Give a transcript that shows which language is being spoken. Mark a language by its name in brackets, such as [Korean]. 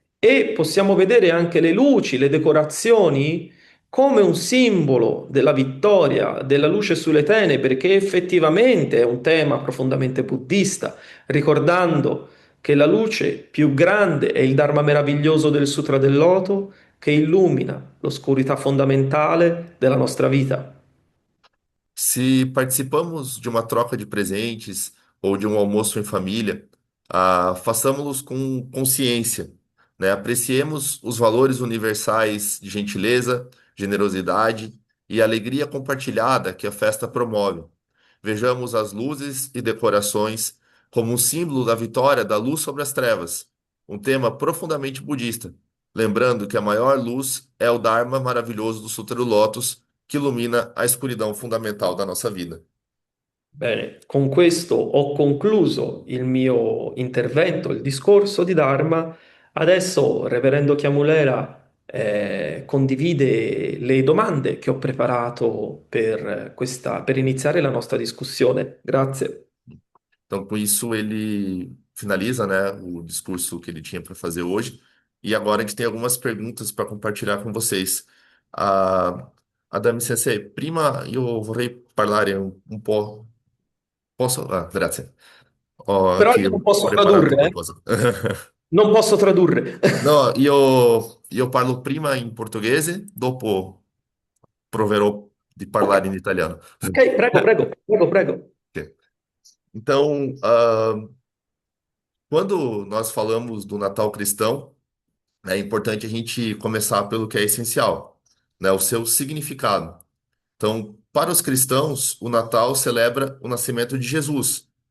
[Italian] E possiamo vedere anche le luci, le decorazioni come un simbolo della vittoria della luce sulle tenebre, che effettivamente è un tema profondamente buddista, ricordando che la luce più grande è il Dharma meraviglioso del Sutra del Loto, che illumina l'oscurità fondamentale della nostra vita. [Portuguese] Se participamos de uma troca de presentes ou de um almoço em família, façamos-los com consciência, né? Apreciemos os valores universais de gentileza, generosidade e alegria compartilhada que a festa promove. Vejamos as luzes e decorações como um símbolo da vitória da luz sobre as trevas, um tema profundamente budista, lembrando que a maior luz é o Dharma maravilhoso do Sutra do Lótus, que ilumina a escuridão fundamental da nossa vida. [Italian] Bene, con questo ho concluso il mio intervento, il discorso di Dharma. Adesso Reverendo Chiamulera condivide le domande che ho preparato per iniziare la nostra discussione. Grazie. [Portuguese] Então, com isso, ele finaliza, né, o discurso que ele tinha para fazer hoje. E agora a gente tem algumas perguntas para compartilhar com vocês. [Italian] Adami Sensei, prima io vorrei parlare un po'. Posso? Grazie. Però Che io non ho posso preparato tradurre, qualcosa. Non posso tradurre. No, io parlo prima in portoghese, dopo proverò di parlare in italiano. Ok, prego. Ok. [Portuguese] Então, quando nós falamos do Natal cristão, é importante a gente começar pelo que é essencial, né? O seu significado. Então, para os cristãos, o Natal celebra o nascimento de Jesus.